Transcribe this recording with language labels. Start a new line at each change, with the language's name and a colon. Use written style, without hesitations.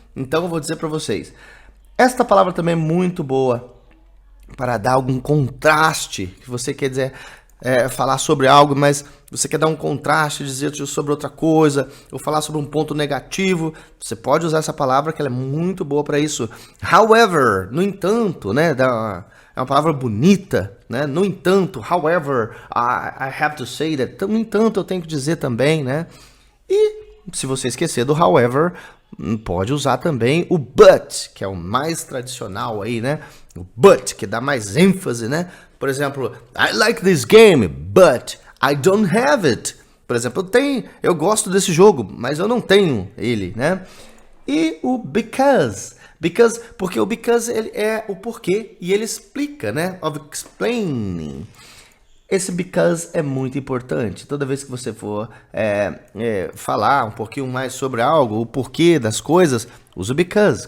Portuguese: Então, eu vou dizer para vocês. Esta palavra também é muito boa para dar algum contraste, que você quer dizer, falar sobre algo, mas você quer dar um contraste, dizer sobre outra coisa, ou falar sobre um ponto negativo. Você pode usar essa palavra, que ela é muito boa para isso. However, no entanto, né? É uma palavra bonita, né? No entanto,
English: however, I have to say that.
Portuguese: Então, no entanto, eu tenho que dizer também, né? E se você esquecer do however, pode usar também o but, que é o mais tradicional aí, né? O but, que dá mais ênfase, né? Por exemplo,
English: I like this game, but I don't have it.
Portuguese: Por exemplo, eu gosto desse jogo, mas eu não tenho ele, né? E o because, porque o because ele é o porquê e ele explica, né?
English: Of explaining.
Portuguese: Esse because é muito importante. Toda vez que você for falar um pouquinho mais sobre algo, o porquê das coisas, use o because.